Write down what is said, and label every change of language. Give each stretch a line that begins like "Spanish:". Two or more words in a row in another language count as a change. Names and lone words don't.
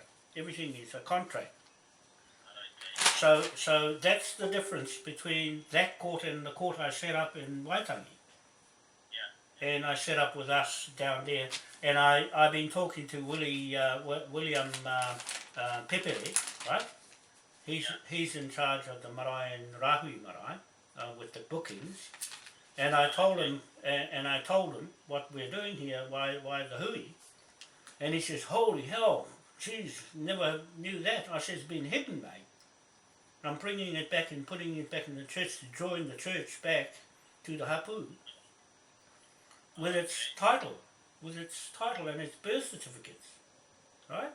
English: Everything is a contract. So that's the difference between that court and the court I set up in Waitangi. And I set up with us down there. And I've been talking to William Pepere, right? He's in charge of the marae and Rahui marae with the bookings. And I told him what we're doing here, why the hui. And he says, holy hell, geez, never knew that. I said, it's been hidden, mate. I'm bringing it back and putting it back in the church to join the church back to the hapu with its title and its birth certificates, right?